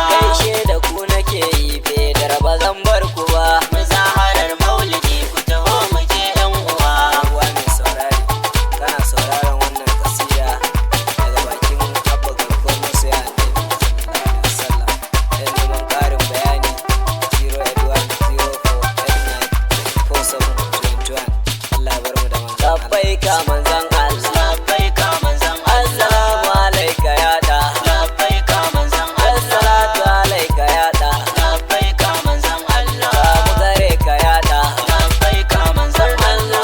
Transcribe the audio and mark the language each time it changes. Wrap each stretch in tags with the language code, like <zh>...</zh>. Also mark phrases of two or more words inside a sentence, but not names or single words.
<ha>Gaishe da ku nake yi, fedar ba zan bar ku ba. Muzaharar maulidi ku taho mu je yan uwa. Uwa mai saurare, kana sauraron wannan kasida daga bakin Abba Garkuwar Masoya Annabi</ha> <ar>صلى الله عليه وسلم.</ar> <ha>Don neman ƙarin bayani, zero eight one zero four eight nine four seven twenty one. Allah ya bar mu da manzon Allah. Labbaika manzon Allah. Labbaika manzon Allah.</ha> <ar>السلام عليك</ar> <ha>ya da. Labbaika manzon Allah.</ha> <ar>الصلاة عليك</ar> <ha>ya da. Labbaika manzon Allah. Ga mu gare ka ya da. Labbaika manzon Allah.</ha>